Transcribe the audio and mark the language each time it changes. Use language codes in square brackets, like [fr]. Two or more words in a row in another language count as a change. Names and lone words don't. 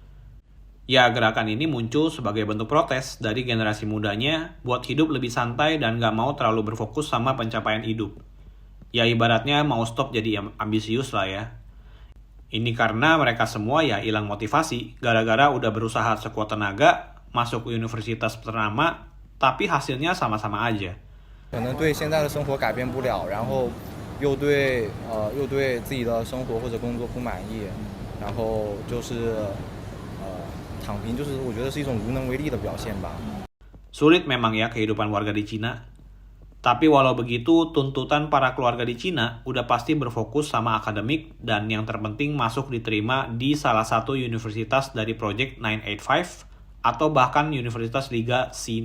[id] Ya, gerakan ini muncul sebagai bentuk protes dari generasi mudanya buat hidup lebih santai dan gak mau terlalu berfokus sama pencapaian hidup. Ya, ibaratnya mau stop jadi ambisius lah ya. Ini karena mereka semua ya hilang motivasi gara-gara udah berusaha sekuat tenaga, masuk ke universitas ternama, tapi hasilnya sama-sama aja. [zh] 可能对现在的生活改变不了，然后又对自己的生活或者工作不满意，然后就是躺平，就是我觉得是一种无能为力的表现吧。 [id] Sulit memang ya kehidupan warga di Cina. Tapi walau begitu, tuntutan para keluarga di Cina udah pasti berfokus sama akademik dan yang terpenting masuk diterima di salah satu universitas dari Project 985 atau bahkan Universitas Liga C9.